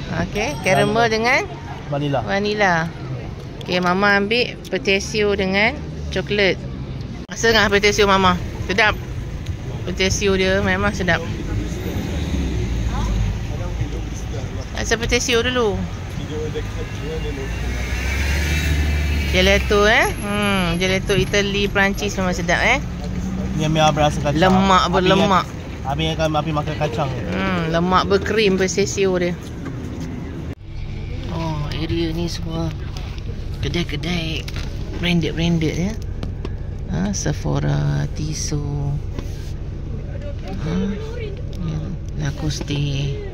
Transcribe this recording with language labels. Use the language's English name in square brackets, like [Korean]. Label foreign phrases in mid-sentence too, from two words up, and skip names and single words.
[Malay] Okey, caramel dengan vanilla. Okey, mama ambil petasio dengan coklat. Rasa dengan petasio mama. Sedap. Petasio dia memang sedap. Rasa petasio dulu. Gelato gelato Italy, Perancis memang sedap Ni berasa kacang. Lemak berlemak. Habis akan makan kacang. Lemak berkrim petasio dia. Oh, area ni semua kedai-kedai branded ya. Sephora, Tissot, Lacoste.